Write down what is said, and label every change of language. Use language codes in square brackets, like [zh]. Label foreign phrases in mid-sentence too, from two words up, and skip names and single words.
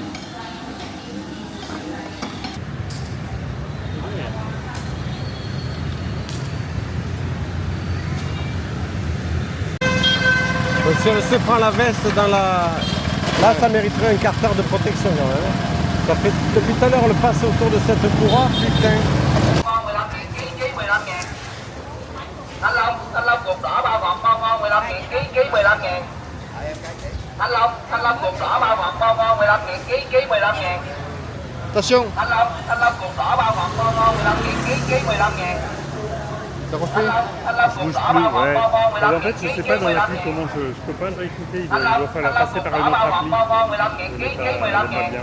[fr] Donc, si on se prend la veste dans la... Là, ça mériterait un carter de protection quand même. Ça fait depuis tout à l'heure, on le passe autour de cette courroie, putain. [vi] Thanh long ruột đỏ bao ngọt ngon ngon 15.000 kg 15.000. Thanh long ruột đỏ bao ngọt ngon ngon 15.000 kg 15.000. [fr] Attention. [vi] Thanh long ruột đỏ bao ngọt ngon ngon 15.000 kg 15.000. [fr] Ça refait. Je bouge plus, ouais. En fait, je sais pas dans l'appli comment je peux pas le réécouter, il doit falloir passer par une autre appli. Je l'ai pas bien.